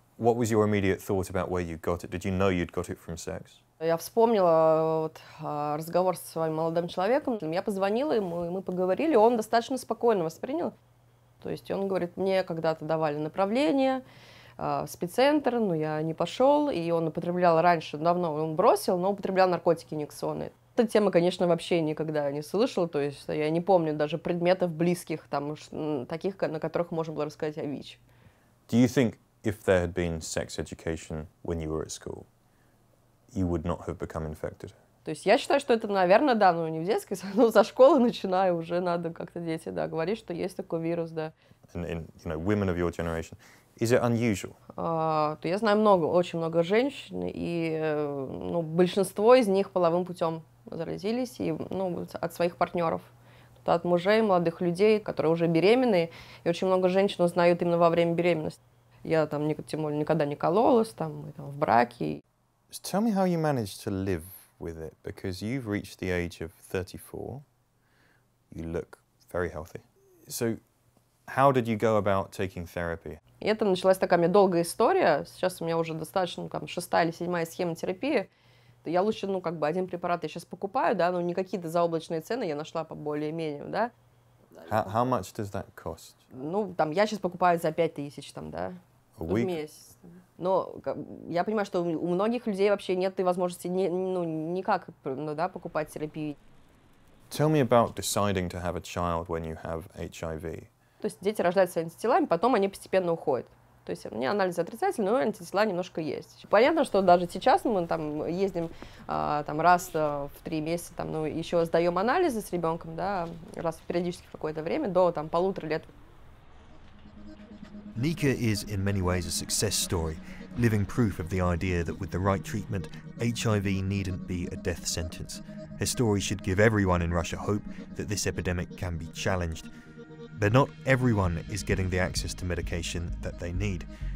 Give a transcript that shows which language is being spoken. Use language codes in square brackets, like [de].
[en] What was your immediate thought about where you got it? Did you know you'd got it from sex? [ru] Я вспомнила разговор со своим молодым человеком. Я позвонила ему, и мы поговорили, он достаточно спокойно воспринял. То есть он говорит, мне когда-то давали направление в спеццентр, но я не пошел, и он употреблял раньше, давно он бросил, но употреблял наркотики инъекционные. Эта тема, конечно, вообще никогда не слышала, то есть я не помню даже предметов близких, там, таких, на которых можно было рассказать о ВИЧ. [en] Do you think if there had been sex education when you were at school, you would not have become infected? [ru] То есть я считаю, что это, наверное, да, ну не в детской, но со школы начиная уже надо как-то дети, да, говорить, что есть такой вирус, да. [en] And women of your generation, is it unusual? [ru] Я знаю очень много женщин, и большинство из них половым путем заразились, и от своих партнеров, от мужей, молодых людей, которые уже беременные, и очень много женщин узнают именно во время беременности. Я там тем более никогда не кололась, там в браке. [en] Tell me how you managed to live with it, because you've reached the age of 34. You look very healthy. So, how did you go about taking therapy? [ru] И это началась такая у меня долгая история. Сейчас у меня уже достаточно 6-я или 7-я схема терапии. Я лучше, один препарат я сейчас покупаю, да, но не какие-то заоблачные цены я нашла по более-менее, да. [en] How much does that cost? [ru] Я сейчас покупаю за 5000, да, в месяц. Но я понимаю, что у многих людей вообще нет возможности никак покупать терапию. [en] Tell me about deciding to have a child when you have HIV. [ru] То есть дети рождаются с антителами, потом они постепенно уходят. То есть у меня анализы отрицательные, но антитела немножко есть. Понятно, что даже сейчас мы ездим раз в 3 месяца, еще сдаем анализы с ребенком, да, раз периодически в какое-то время, до 1,5 лет. [en] Nika is in many ways a success story, living proof of the idea that with the right treatment, HIV needn't be a death sentence. Her story should give everyone in Russia hope that this epidemic can be challenged. But not everyone is getting the access to medication that they need.